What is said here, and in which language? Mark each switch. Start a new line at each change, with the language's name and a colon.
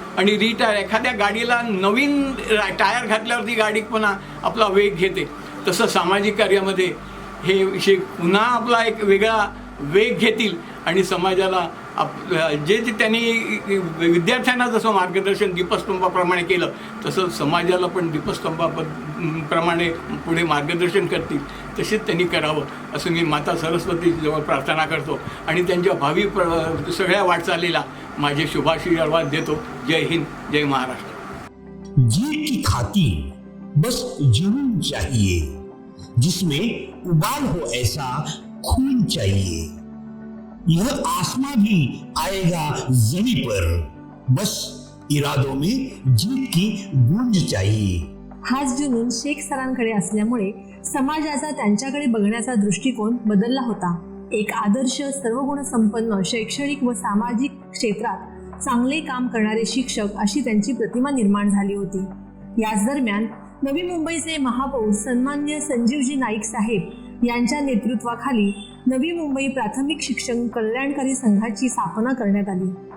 Marathi: आणि रिटायर, एखाद्या गाडीला नवीन टायर घातल्यावरती गाडी पुन्हा आपला वेग घेते, तसं सामाजिक कार्यामध्ये हे पुन्हा आपला एक वेगळा वेग घेतील आणि समाजाला जे त्यांनी विद्यार्थ्यांना जसं मार्गदर्शन दीपस्तंभाप्रमाणे केलं तसं समाजाला पण दीपस्तंभाप्रमाणे पुढे मार्गदर्शन करतील. तसेच त्यांनी करावं असं मी माता सरस्वतीजवळ प्रार्थना करतो आणि त्यांच्या भावी सगळ्या वाटचालीला माझे शुभाशीर्वाद देतो. जय हिंद, जय महाराष्ट्र.
Hindi: जीत की खातिर बस जुनून चाहिए, जिसमें उबाल हो ऐसा खून चाहिए. यह आसमां भी आएगा जमी पर, बस इरादों में जीत की गूंज चाहिए.
Marathi: हाच जुनून शेख सरांकडे असल्यामुळे समाजाचा त्यांच्याकडे बघण्याचा दृष्टिकोन बदलला होता. एक आदर्श, सर्वगुणसंपन्न, शैक्षणिक व सामाजिक क्षेत्रात चांगले काम करणारे शिक्षक अशी त्यांची प्रतिमा निर्माण झाली होती. याच दरम्यान नवी मुंबईचे महापौर सन्माननीय संजीवजी नाईक साहेब यांच्या नेतृत्वाखाली नवी मुंबई प्राथमिक शिक्षण कल्याणकारी संघाची स्थापना करण्यात आली.